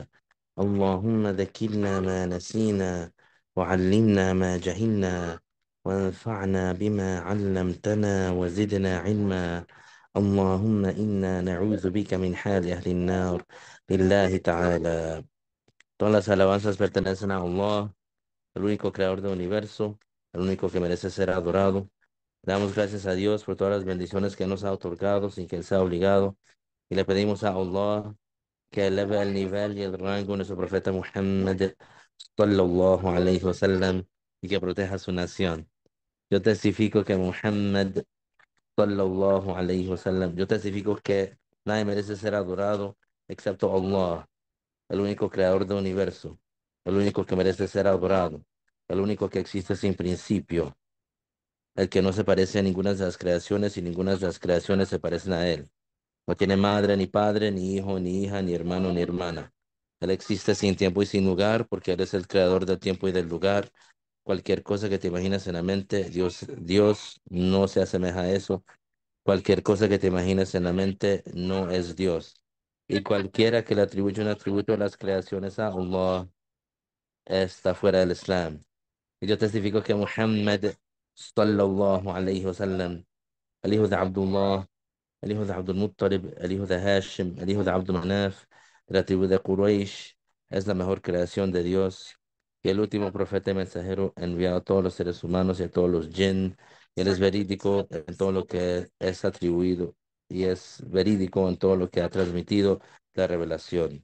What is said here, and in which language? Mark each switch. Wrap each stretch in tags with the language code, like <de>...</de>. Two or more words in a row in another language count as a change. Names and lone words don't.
<ar>اللهم ذكرنا ما نسينا، وعلمنا ما جهلنا، وانفعنا بما علمتنا وزدنا علما. اللهم إنا نعوذ بك من حال أهل النار لله تعالى.</ar> <es>Todas las alabanzas pertenecen a Allah, el único creador del universo, el único que merece ser adorado. Damos gracias a Dios por todas las bendiciones que nos ha otorgado sin que Él sea obligado. Y le pedimos a Allah que eleve el nivel y el rango de nuestro profeta Muhammad</es> <ar>صلى الله عليه وسلم</ar> <es>y que proteja a su nación. Yo testifico que Muhammad</es> <ar>صلى الله عليه وسلم,</ar> <es>yo testifico que nadie merece ser adorado excepto Allah, el único creador del universo, el único que merece ser adorado, el único que existe sin principio, el que no se parece a ninguna de las creaciones y ninguna de las creaciones se parecen a él. No tiene madre, ni padre, ni hijo, ni hija, ni hermano, ni hermana. Él existe sin tiempo y sin lugar porque Él es el creador del tiempo y del lugar. Cualquier cosa que te imaginas en la mente, Dios no se asemeja a eso. Cualquier cosa que te imagines en la mente no es Dios. Y cualquiera que le atribuye un atributo a las creaciones a Allah está fuera del Islam. Y yo testifico que Muhammad</es> <ar>صلى الله عليه وسلم,</ar> <es>el hijo de Abdullah, el hijo de Abdul Muttalib, el hijo de Hashim, el hijo de Abdul Manaf, de la tribu de Quraysh, es la mejor creación de Dios y el último profeta y mensajero enviado a todos los seres humanos y a todos los jinn. Y Él es verídico en todo lo que es atribuido y es verídico en todo lo que ha transmitido la revelación.</es>